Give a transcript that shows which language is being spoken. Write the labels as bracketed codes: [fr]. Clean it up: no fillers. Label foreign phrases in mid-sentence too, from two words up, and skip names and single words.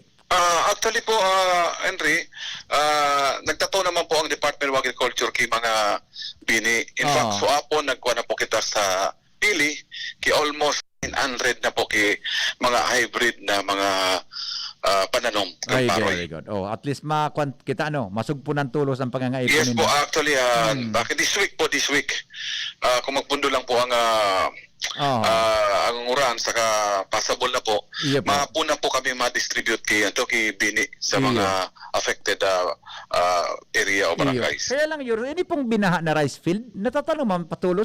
[bik] Actually po, Henry, nagtataw naman po ang Department of Agriculture kay mga bini. [en] In fact, [bik] so apo nagkuha na po kita sa pili kay almost 900 na po kay mga hybrid na mga pananom. Ay, [en] very good. At least [bik] kita masugpo ng tulos ang pangangaipon [en] Yes po, actually, this week, [bik] kung magpundo lang po ang uran saka passable na po, mapuna po kami ma-distribute kay bini sa mga [en] affected area [bik] o barangays. Kaya lang ini pong binaha na rice field, natatanuman patulo.